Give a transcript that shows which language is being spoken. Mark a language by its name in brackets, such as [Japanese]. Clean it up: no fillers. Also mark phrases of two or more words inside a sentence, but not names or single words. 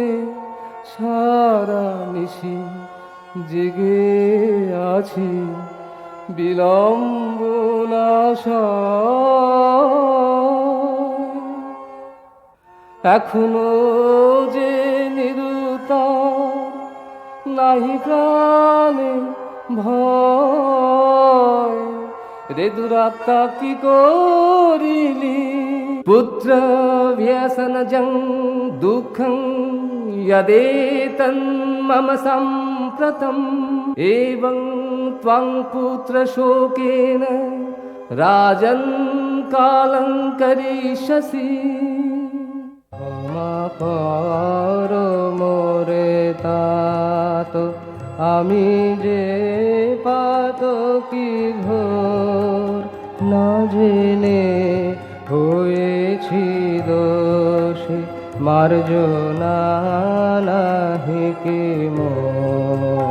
[Bangla] সারা নিশি জেগে আছি বিলম্ব না সয় এখনো যে নিরুত্তর, নাহি প্রাণে ভয়। রে দুরাত্মা কি করিলি? [Sanskrit] পুত্র ব্যসনজং দুঃখং यदेतन्मम सम्प्रतम् एवं त्वं पुत्र शोकेन राजन् कालं करिष्यसि। [Bangla] ক্ষমা কর মোরে तात, আমি যে পাতকী ঘোর, না জেনে হয়েছি দোষী, মার্জনা নাহি কি মোর।